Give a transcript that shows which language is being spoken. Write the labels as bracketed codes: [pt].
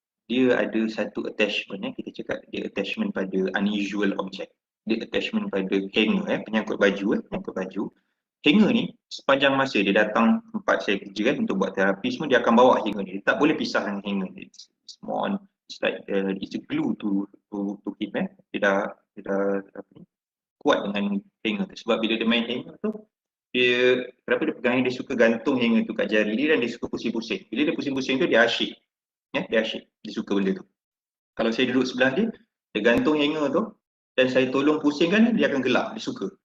[ms] Dia ada satu attachment, kita cakap dia attachment pada [en] unusual object. [ms] Dia attachment pada hanger, penyangkut baju. Hanger ni sepanjang masa dia datang tempat saya kerja untuk buat terapi semua, dia akan bawa hanger ni. Dia tak boleh pisah dengan hanger ni. [en] It's like it's a glue to him. [ms] Dia dah kuat dengan hanger tu. Sebab bila dia main hanger tu, kenapa dia pegang, dia suka gantung hanger tu kat jari dia dan dia suka pusing-pusing. Bila dia pusing-pusing tu, dia asyik. Dia asyik. Dia suka benda tu. Kalau saya duduk sebelah dia, dia gantung hanger tu dan saya tolong pusingkan, dia akan gelak. Dia suka.